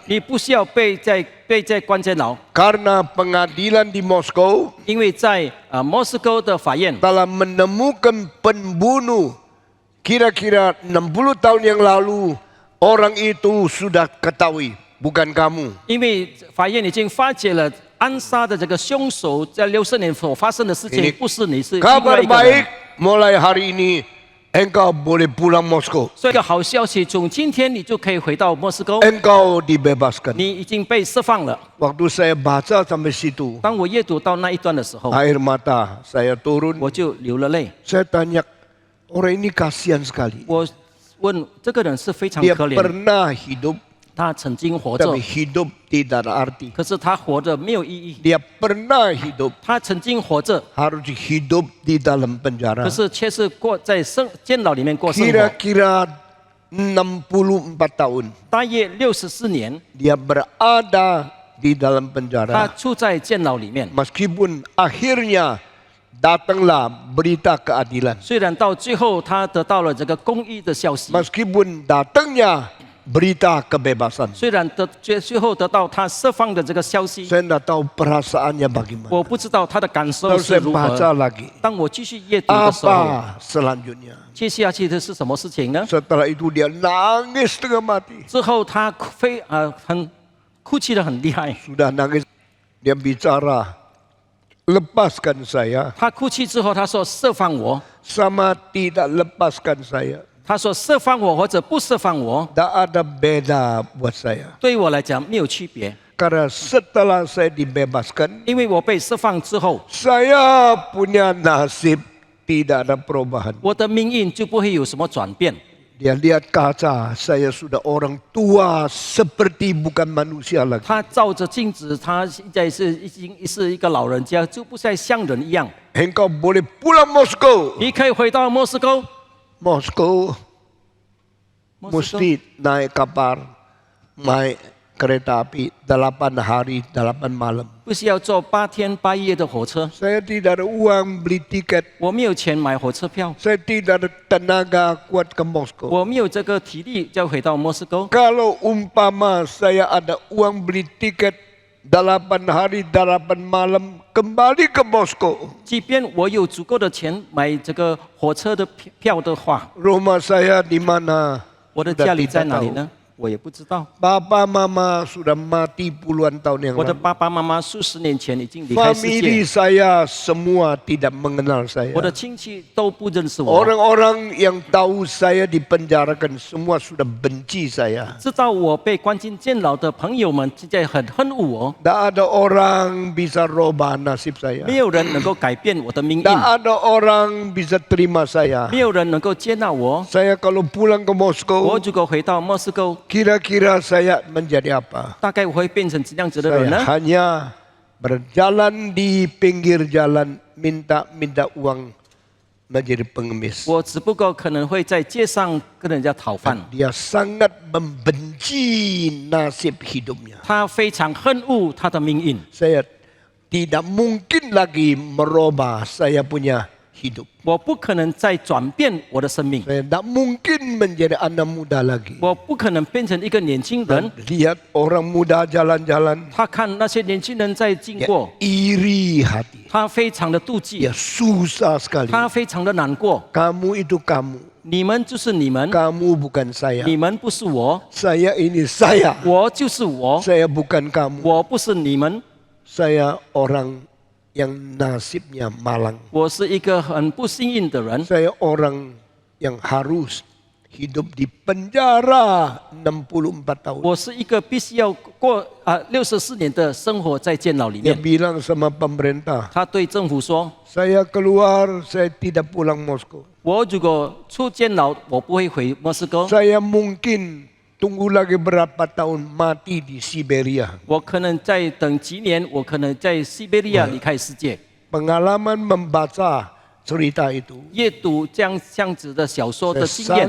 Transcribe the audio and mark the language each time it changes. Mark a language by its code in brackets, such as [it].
[zh] 你不需要被在关监牢， [id] Karena pengadilan di Moskow [zh] 因为在莫斯科的法院 [id] telah menemukan pembunuh kira-kira 60 tahun yang lalu. Orang itu sudah ketahui, bukan kamu. [zh] 因为法院已经发觉了暗杀的这个凶手在60年所发生的事情， [id] Ini [zh] 不是你，是另外 [id] Kabar [zh] 一个 [id] baik, [zh] 人。 [id] mulai hari ini engkau boleh pulang Moskow. [zh] 所以，一个好消息，从今天你就可以回到莫斯科， [id] Engkau dibebaskan. [zh] 你已经被释放了。 [id] Waktu saya baca sampai situ, [zh] 当我阅读到那一段的时候， [id] air mata saya turun. [zh] 我就流了泪。 [id] Saya tanya, orang ini kasihan sekali. [zh] 我问这个人是非常 [id] Dia [zh] 可怜， [id] pernah hidup, [zh] 他曾经活着 [id] tapi，hidup tidak ada arti. [zh] 可是他活着没有意义。 [id] Dia pernah hidup, [zh] 他曾经活着， [id] harus hidup di dalam penjara. [zh] 可是却是在监牢里面过生活， [id] Kira-kira 64 tahun [zh] 大约64年， [id] dia berada di dalam [zh] 他 [id] penjara. [zh] 住在监牢里面。 [id] Meskipun akhirnya datanglah berita keadilan. [zh] 虽然到最后他得到了这个公义的消息， [id] Meskipun datangnya berita kebebasan. [zh] 虽然最后得到他释放的这个消息， [id] Saya tidak tahu perasaannya bagaimana. [zh] 我不知道他的感受 [id] Lalu [zh] 是 [id] saya [zh] 如 [id] baca [zh] 何。 [id] lagi. [zh] 当我继续阅读的时候， [id] Apa selanjutnya? [zh] 接下去的是什么事情呢？ [id] Setelah itu dia nangis setengah mati. [zh] 之后他很哭泣的很厉害。 [id] Sudah nangis, dia bicara, lepaskan saya [zh] 他哭泣之后，他说释放我。 [id] sama tidak lepaskan saya. [zh] 他说释放我或者不释放我， [id] Tak ada beda buat saya. [zh] 对我来讲没有区别， [id] Karena setelah saya dibebaskan, [zh] 因为我被释放之后， [id] saya punya nasib tidak ada perubahan. [zh] 我的命运就不会有什么转变。 [id] Dia lihat kaca, saya sudah orang tua seperti bukan manusia lagi. [zh] 他照着镜子，他现在已经是一个老人家，就不再像人一样。 [id] Engkau boleh pulang Moskow. [zh] 你可以回到莫斯科， [id] Moskow [zh] 莫斯科 [id] mesti naik kapal, naik kereta api 8 hari 8 malam. [zh] 不是要坐8天8夜的火车， [id] Saya tidak ada uang beli tiket. [zh] 我没有钱买火车票， [id] Saya tidak ada tenaga kuat ke Moskow. [zh] 我没有这个体力要回到莫斯科。 [id] Kalau umpama saya ada uang beli tiket 8 hari 8 malam kembali ke Moskow, [zh] 即便我有足够的钱买这个火车的票的话， [id] rumah saya di mana? [zh] 我的家里在哪里呢？我也不知道。 [id] Papa mama sudah mati puluhan tahun yang [zh] 我的 [id] lalu. [zh] 爸爸妈妈数十年前已经离开世 [id] Famili saya semua tidak mengenal saya. [zh] 我的亲戚都不认识我。 [id] Orang-orang yang tahu saya dipenjarakan semua sudah benci saya. [zh] 知道我被关进监牢的朋友们现在很恨恶我， [id] Tak ada orang bisa robah nasib saya. [zh] 没有人能够改变我的命运， [id] Tak ada orang bisa terima saya. [zh] 没有人能够接纳我。 [id] Saya kalau pulang ke [zh] 我 [id] Moskow, [zh] 如果回到莫斯科， [id] kira-kira saya menjadi apa? [zh] 大概我会变成怎样子的人 [id] Saya [zh] 呢？ [id] hanya berjalan di pinggir jalan minta uang menjadi pengemis. [zh] 我只不过可能会在街上跟人家讨饭。 [id] Dia sangat membenci nasib hidupnya. [zh] 他非常恨恶他的命运。 [id] Saya tidak mungkin lagi merubah saya punya hidup. [zh] 我不可能再转变我的生命， [id] Saya tidak mungkin menjadi anak muda lagi. [zh] 我不可能变成一个年轻人。 [id] Lihat orang muda jalan-jalan, [zh] 他看那些年轻人在经 [id] dia [zh] 过， [id] iri hati. [zh] 他非常的妒忌， [id] Dia susah sekali. [zh] 他非常的难过。 [id] Kamu itu kamu, [zh] 你们就是你们， [id] kamu bukan saya. [zh] 你们不是我， [id] Saya ini saya. [zh] 我就是我， [id] Saya bukan kamu. [zh] 我不是你们。 [id] Saya orang yang nasibnya malang. [zh] 我是一个很不幸运的人， [id] Saya orang yang harus hidup di penjara 64 tahun. [zh] 我是一个必须要过64年的生活在监牢里 [id] Dia [zh] 面。 [id] bilang sama pemerintah, [zh] 他对政府说 [id] saya keluar, saya tidak pulang Moskow.：“ [zh] 我如果出监牢，我不会回莫斯科， [id] Saya mungkin tunggu lagi berapa tahun mati di Siberia. [zh] 我可能再等几年，我可能在西伯利亚离开世界。” [id] Pengalaman membaca cerita itu [zh] 阅读这样子的小说的经验，